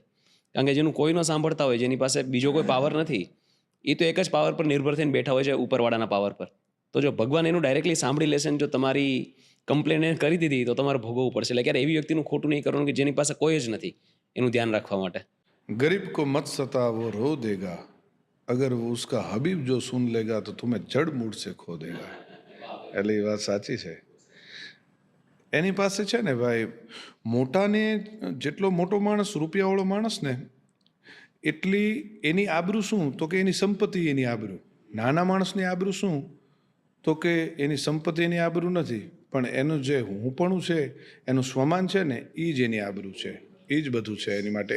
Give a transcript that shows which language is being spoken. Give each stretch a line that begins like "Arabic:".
Gujarati: કારણ કે જેનું કોઈ ન સાંભળતા હોય, જેની પાસે બીજો કોઈ પાવર નથી, એ તો એક જ પાવર પર નિર્ભર થઈને બેઠા હોય છે, ઉપરવાળાના પાવર પર. તો જો ભગવાન એનું ડાયરેક્ટલી સાંભળી લેશે ને જો તમારી કમ્પ્લેન એ કરી દીધી તો તમારે ભોગવવું પડશે. એટલે ક્યારે એવી વ્યક્તિનું ખોટું નહીં કરવાનું કે જેની પાસે કોઈ જ નથી એનું ધ્યાન રાખવા માટે.
Hindi: गरीब को मत सता वो रो देगा, अगर वो उसका हबीब जो सुन लेगा तो तुम्हें जड़ मूड से खो देगा.
Gujarati: એટલે એ વાત સાચી છે. એની પાસે છે ને ભાઈ મોટાને જેટલો મોટો માણસ, રૂપિયાવાળો માણસ ને એટલી એની આબરૂ શું તો કે એની સંપત્તિ એની આબરૂ. નાના માણસની આબરૂ શું તો કે એની સંપત્તિ એની આબરૂ નથી પણ એનું જે હુંપણું છે, એનું સ્વમાન છે ને એ જ એની આબરૂ છે. એ જ બધું છે એની માટે.